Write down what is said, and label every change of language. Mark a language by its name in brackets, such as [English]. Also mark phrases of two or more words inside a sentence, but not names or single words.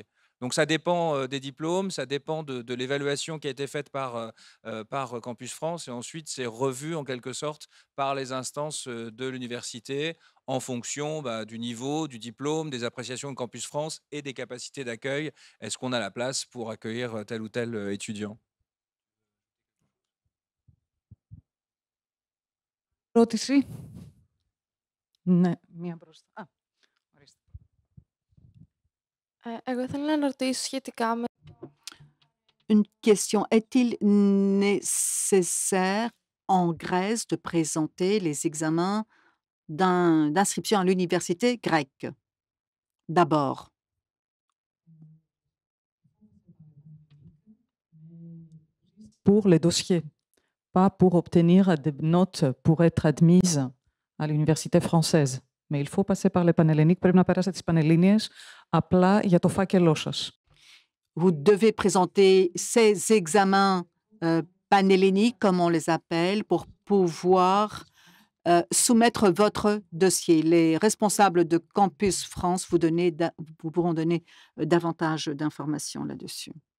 [French] Donc ça dépend des diplômes, ça dépend de l'évaluation qui a été faite par Campus France et ensuite c'est revu en quelque sorte par les instances de l'université en fonction du niveau, du diplôme, des appréciations de Campus France et des capacités d'accueil. Est-ce qu'on a la place pour accueillir tel ou tel étudiant? [Greek] Ερώτηση. Ναι, μία μπροστά. Α, ορίστε. Εγώ ήθελα να ρωτήσω σχετικά με [French] Une question. Est-il nécessaire en Grèce de présenter les examens d'inscription à l'université grecque? D'abord. Pour les dossiers, pas pour obtenir des notes pour être admise à l'université française. Mais il faut passer par les [Greek] Πανελληνίες, πρέπει να περάσετε τις Πανελλήνιες απλά για το φάκελό σας. [French] Vous devez présenter ces examens panhelléniques, comme on les appelle, pour pouvoir soumettre votre dossier. Les responsables de Campus France vous pourront donner davantage d'informations là-dessus.